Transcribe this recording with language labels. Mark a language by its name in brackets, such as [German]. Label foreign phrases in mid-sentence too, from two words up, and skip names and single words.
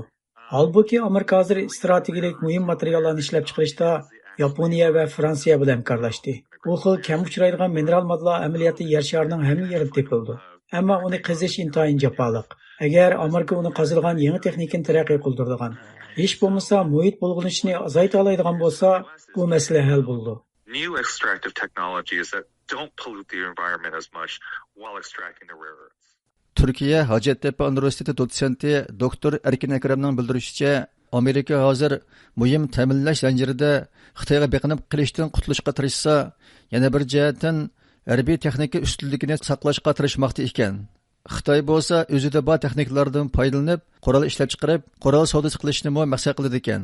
[Uzbek] Halbuki Amerika hozir strategik muhim materiallarni ishlab chiqarishda Yaponiya va Fransiya bilan hamkorlashdi. Bu xil kam uchraydigan mineral moddalar amaliyotda yer sharining hamma yerida topildi. Ammo uni qizish intayin jafoliq. Agar Amerika uni qazilgan yangi texnikani taraqqiy qildirgan, hech bo'lmasa muhit bulg'anishini azayta oladigan bo'lsa, bu masala hal bo'ldi. [English] New extractive technologies that don't pollute the environment as much while extracting the rare earths. [Uzbek] Turkiya Hacettepe Üniversiteti dotsenti doktor Erkin Ekremning bildirishicha, Amerika hozir muhim ta'minlash zanjirida Xitoyga beqinib qilishdan qutulishga tirishsa, yana bir jihatdan harbiy texnika ustunligini saqlashga tirishmoqda ekan. Xitoy bo'lsa o'zida bor texnikalardan foydalanib, qurol ishlab chiqarib, qurol savdosi qilishni maqsad qiladi ekan.